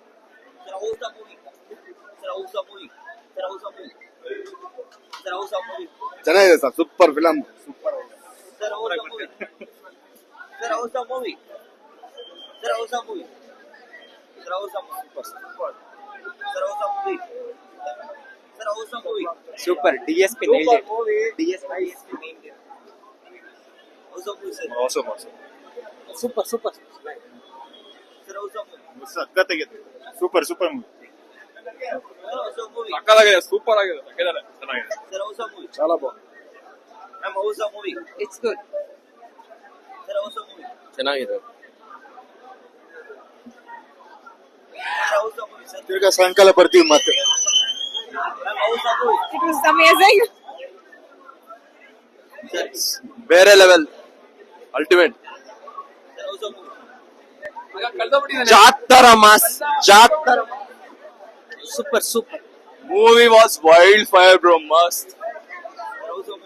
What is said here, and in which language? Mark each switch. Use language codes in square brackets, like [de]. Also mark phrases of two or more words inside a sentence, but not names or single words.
[en] Sir how's the movie sir how's the movie sir how's the movie sir how's the movie [kn] ಚೆನ್ನಾಗಿದೆ ಸರ್, [en] super film. Sir how's the movie sir how's the movie sir how's the movie sir how's the movie sir how's the movie sir how's the movie ಸೂಪರ್. DSP nailed it. DSP nailed it. How's the movie sir ಆಸಮ್ ಸೂಪರ್ Sir how's the movie [kn] ಸಕ್ಕತ್ತಾಗಿದೆ. [en] super movie. Sir how's the movie [kn] ಸಕ್ಕತ್ತಾಗಿದೆ, ಸೂಪರ್ ಆಗಿದೆ, ಚೆನ್ನಾಗಿದೆ. [en] Sir how's the movie [te] చాలా బాగుంది. [en] Ma'am how's the movie It's good. Sir how's the movie [kn] ಚೆನ್ನಾಗಿದೆ. [en] Sir how's the movie sir [kn] ತಿರ್ಗಾ ಸಾಯಂಕಾಲ ಬರ್ತೀವಿ ಮತ್ತೆ. [en] Ma'am how's the movie It was amazing. [kn] ಬೇರೆ ಲೆವೆಲ್, ಅಲ್ಟಿಮೇಟ್. [en] Sir how's the movie [kn] ಜಾತ್ತರ ಮಾಸ್, ಜಾತ್ತರ. ಸೂಪರ್ [en] Movie was wild fire bro, ಮಸ್ತ್. Sir how's the movie